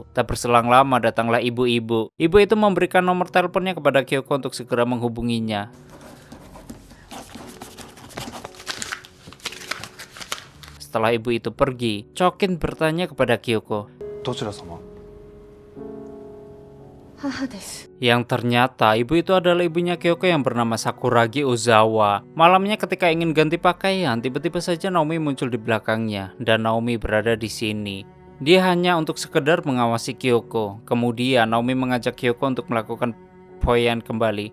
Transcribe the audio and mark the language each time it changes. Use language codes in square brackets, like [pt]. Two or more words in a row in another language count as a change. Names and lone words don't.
[id] Tak berselang lama datanglah ibu-ibu. Ibu itu memberikan nomor teleponnya kepada Kyoko untuk segera menghubunginya. Setelah ibu itu pergi, Chokin bertanya kepada Kyoko. [ja] どちら様? 母です。 [id] Yang ternyata ibu itu adalah ibunya Kyoko yang bernama Sakuragi Ozawa. Malamnya ketika ingin ganti pakaian, tiba-tiba saja Naomi muncul di belakangnya dan Naomi berada di sini. Dia hanya untuk sekedar mengawasi Kyoko. Kemudian Naomi mengajak Kyoko untuk melakukan poyan kembali.